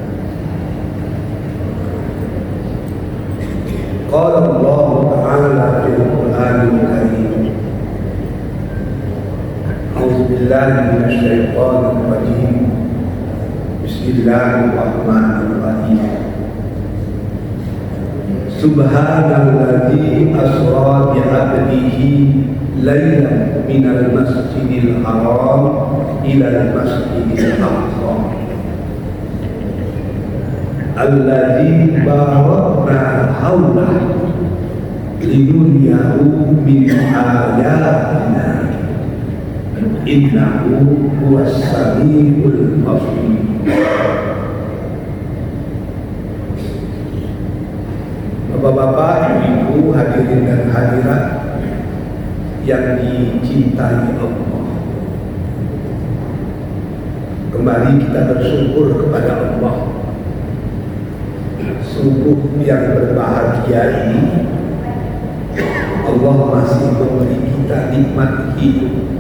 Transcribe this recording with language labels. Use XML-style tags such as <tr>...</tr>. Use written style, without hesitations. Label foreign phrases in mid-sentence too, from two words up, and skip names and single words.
<ar>قال الله تعالى في القرآن الكريم. أعوذ بالله من الشيطان الرجيم. بسم الله الرحمن الرحيم. سبحان الذي أسرى بعبده ليلا من المسجد الحرام إلى المسجد الأقصى الذي باركنا حوله لنريه من آياتنا إنه هو السميع البصير.</ar> <id>Bapak-bapak, ibu-ibu, hadirin dan hadirat yang dicintai Allah, kembali kita bersyukur kepada Allah. Sungguh yang berbahagia ini, Allah masih memberi kita nikmat hidup.</id>